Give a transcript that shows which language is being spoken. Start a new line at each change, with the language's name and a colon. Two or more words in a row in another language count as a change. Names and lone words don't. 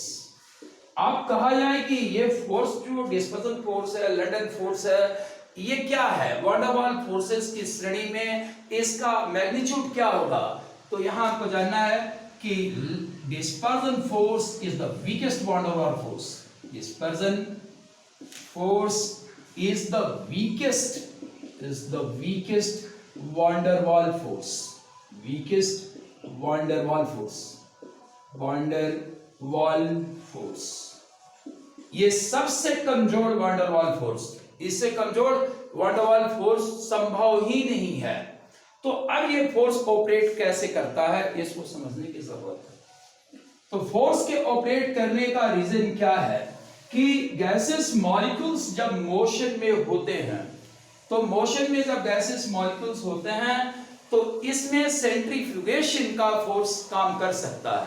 Hindi: अब कहा जाए कि ये फोर्स जो
English: dispersion force
Hindi: है,
English: London force
Hindi: है, ये क्या है?
English: van der Waal forces
Hindi: की श्रेणी में इसका मैग्नीट्यूड क्या होगा? तो यहां आपको जानना है कि
English: dispersion force is the weakest van der Waal force. dispersion force is the weakest van der Waal force, weakest van der Waal force, van der Waal force।
Hindi: ये सबसे कमजोर
English: van der Waal force,
Hindi: इससे कमजोर
English: van der Waal force
Hindi: संभव ही नहीं है। तो अब ये फोर्स ऑपरेट कैसे करता है इसको समझने की जरूरत है। तो फोर्स के ऑपरेट करने का रीजन क्या है कि
English: gases molecules
Hindi: जब मोशन में होते हैं, तो मोशन में जब
English: gases molecules
Hindi: होते हैं तो इसमें सेंट्रीफ्यूगेशन का फोर्स काम कर सकता है।